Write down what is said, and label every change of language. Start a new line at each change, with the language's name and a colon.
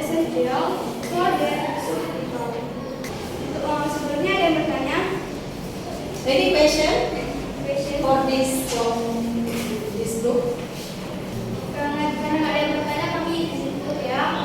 English: material for the subtitle.
Indonesian: Sebelumnya ada yang bertanya?
English: Any question Question? for this from this group?
Indonesian: Karena nggak ada yang bertanya, kami izin tutup ya.